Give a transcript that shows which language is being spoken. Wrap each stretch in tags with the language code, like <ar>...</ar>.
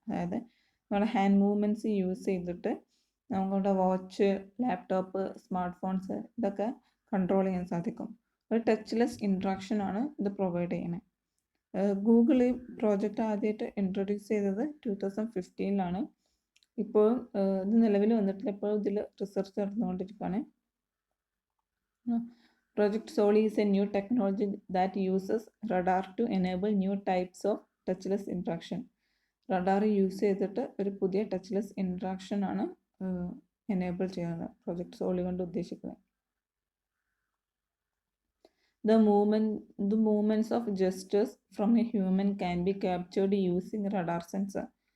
<ml>അതായത് നമ്മുടെ hand movements use ചെയ്തിട്ട് നമ്മുടെ വാച്ച്, ലാപ്ടോപ്പ്, സ്മാർട്ട് ഫോൺസ് ഇതൊക്കെ കൺട്രോൾ ചെയ്യാൻ സാധിക്കും. ഒരു ടച്ച്ലെസ് ഇൻട്രാക്ഷൻ ആണ് ഇത് പ്രൊവൈഡ് ചെയ്യുന്നത്. ഗൂഗിൾ ഈ പ്രോജക്റ്റ് ആദ്യമായിട്ട് ഇൻട്രൊഡ്യൂസ് ചെയ്തത് 2015 ഇപ്പോൾ ഇത് നിലവിൽ വന്നിട്ടില്ല. ഇപ്പോൾ ഇതിൽ റിസർച്ച് നടന്നുകൊണ്ടിരിക്കുകയാണ്.</ml> <en>Project Soli is a new technology that uses radar to enable new types of touchless interaction.</en> <ml>Radar use ചെയ്തിട്ട് ഒരു പുതിയ ടച്ച്ലെസ് ഇൻട്രാക്ഷൻ ആണ് എനേബിൾ ചെയ്യുന്നത് പ്രോജക്റ്റ് സോളി കൊണ്ട് ഉദ്ദേശിക്കുന്നത്.</ml> <en>The movements of gestures from a human can be captured using radar sensor.</en>